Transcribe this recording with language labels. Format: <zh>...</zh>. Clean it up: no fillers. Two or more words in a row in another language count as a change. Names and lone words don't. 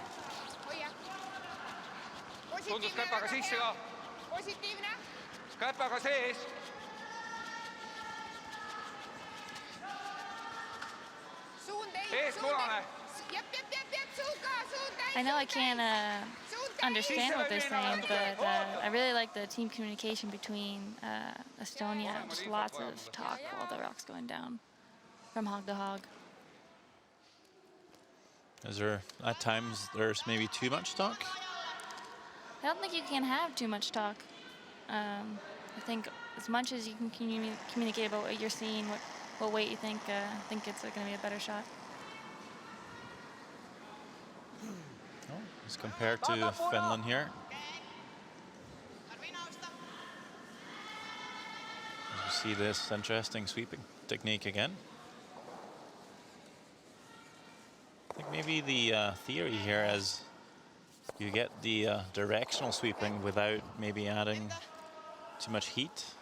<et>Hoia. Tundus käpaga sisse ka. Positiivne. Käpaga sees. Suund ei. Ees punane. Jep, suund ka, suund täis.</et> <en>I know I can't understand what they're saying, but I really like the team communication between Estonia. Just lots of talk while the rock's going down from hog to hog. Is there, at times, there's maybe too much talk? I don't think you can have too much talk. I think as much as you can communicate about what you're seeing, what weight you think it's going to be a better shot. As compared to Finland here.</en> <fi>Tarvii nousta.</fi> <en>As you see this interesting sweeping technique again. I think maybe the theory here is you get the directional sweeping without maybe adding too much heat.</en>